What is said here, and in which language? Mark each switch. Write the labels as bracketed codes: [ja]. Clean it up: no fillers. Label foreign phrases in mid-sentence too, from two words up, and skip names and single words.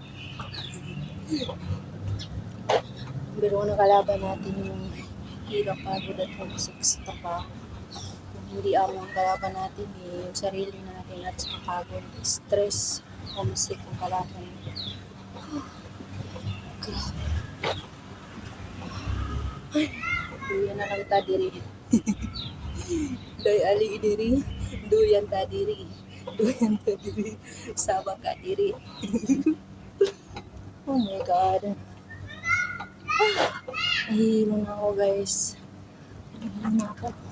[tl] Pero kung nakalaban natin yung hirap, pagod at homesick sa trabaho, kung hindi ang kalaban natin, yung sarili natin at sa pagod, stress, homesick ang kalaban. [hil] Grabe. Ay, duyan na lang ta diri. Doy ali diri, duyan ta diri. Duyan ta diri, sabak ka diri. [en] Oh my God. [tl] Nahihilo na ako, guys. Nahihilo na ako.